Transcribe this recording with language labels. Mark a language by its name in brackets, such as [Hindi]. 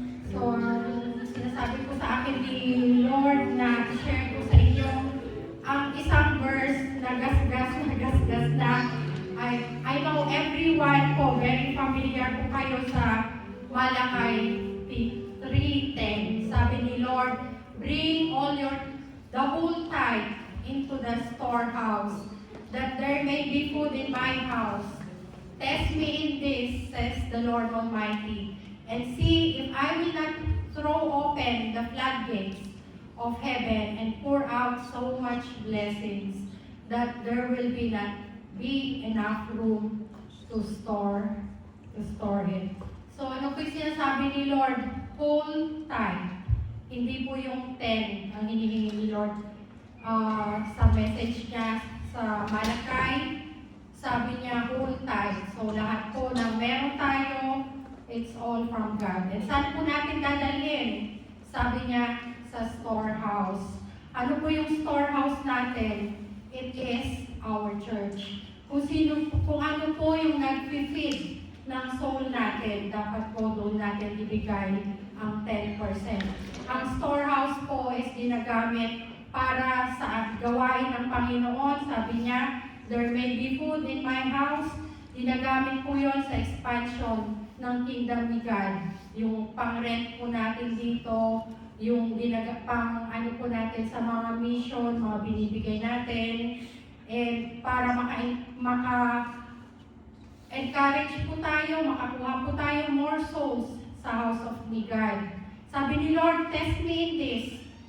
[Filipino] So, sinasabi ko sa akin ni Lord na i-share ko sa inyo ang isang verse na gasgas na [English] I know everyone po, very familiar [Filipino] po kayo sa Malakay 3:10. Sabi ni [English] Lord, bring all the whole tithe into the storehouse, that there may be food in my house. Test me in this, says the Lord Almighty, and see if I will not throw open the floodgates of heaven and pour out so much blessings that there will not be enough room to store it. [Filipino] So ano po yung sinasabi ni Lord? Whole tithe. Hindi po yung 10 ang hinihingi ni Lord sa message niya sa Malakay. Sabi niya whole tithe. So lahat po na meron tayo, [English] it's all from God. [Filipino] And saan po natin dadalhin? Sabi niya sa storehouse. Ano po yung storehouse natin? [English] It is our church. [Filipino] Kung ano po yung nag-feed ng soul natin, dapat po doon natin ibigay ang 10%. Ang storehouse po is ginagamit para sa gawain ng Panginoon. Sabi niya, [English] there may be food in my house. [Filipino] Ginagamit po yon sa expansion ng kingdom ni God. Yung pang-rent po natin dito, yung pang ano po natin sa mga mission, mga binibigay natin, and para maka-encourage po tayo, makakuha po tayo more souls sa house of ni God. Sabi ni Lord, [English] test me in this.